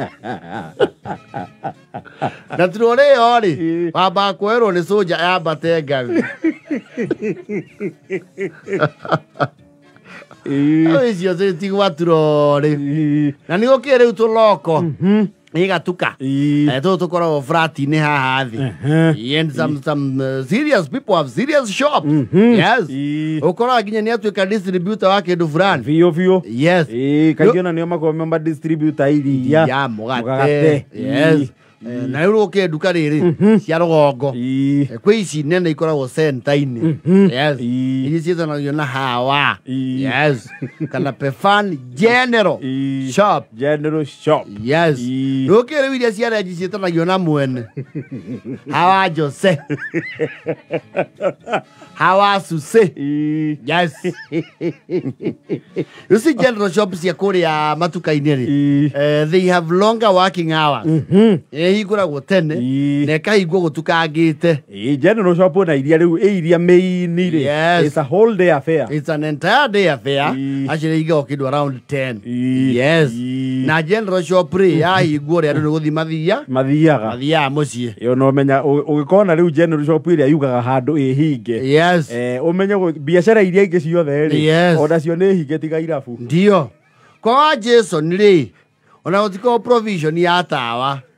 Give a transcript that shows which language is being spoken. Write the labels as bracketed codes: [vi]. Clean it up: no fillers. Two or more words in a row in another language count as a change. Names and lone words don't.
[ki] Na turore yo ri wamba kwerwo ni soja yambate ngaru. Icio citigwa turore. Na ni gukire riu tuloko. Igatuka. Tukoragwo flat-inĩ haha thĩ. [en] And some serious people have serious shops. Yes. [ki] Ũkoraga nginya nĩ atuĩka distributor wa kĩndũ fulani. Biũ. Yes. Kaingĩ ona nĩo makoragwo memba distributor iria. Ya mũgate. Yes. Na rĩu ũkĩe nduka rĩrĩ cia rũgongo. Kwĩ ici nene ikoragwo center-inĩ. Yes. Iria ciĩtanagio na Hawa. Yes. Kana Pefan General Shop. General Shop. Yes. Ũkĩe rĩu iria cia renji ciĩtanagio na mwene. Hawa Jose. Hawa Suse. [en] Yes. You see [ki] General Shop cia kũrĩa matuka-inĩ rĩ. [en] They have longer working hours. [ki] Iguragwo tene na kahingwo gutukangite. General Shop na iria riu iria main-inĩ rĩ. [en] It's a whole day affair. It's an entire day affair. Actually [ki] igo kindu [en] around 10. Yes. [ki] Na General Shop rĩ yahingwo rĩ andu nĩ guthi mathiaga muciĩ. Yo no menya ugikona riu General Shop iria yugaga handu ihinge. Yes. Umenye biashara iria ingĩ ciothe rĩ ona cio nĩ hinge tiga irabu. Ndio. Kwa Jason rĩ ona gutiko provision ya tawa.